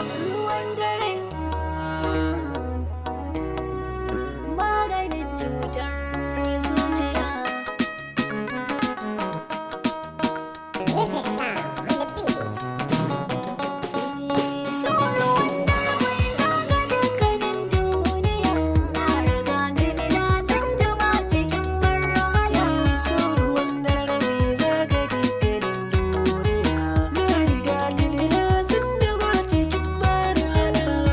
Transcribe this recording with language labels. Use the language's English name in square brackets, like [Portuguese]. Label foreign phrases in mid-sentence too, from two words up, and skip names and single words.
[Hausa] Ruwan dare, maganin cutar zuciya. [English] This is Sam on the beats. [Hausa] So ruwan dare mai zaga dukkanin duniya. Na riga tuni na tsunduma cikin marhala. So ruwan dare mai zaga dukkanin duniya. Na riga tuni na tsunduma cikin marhala.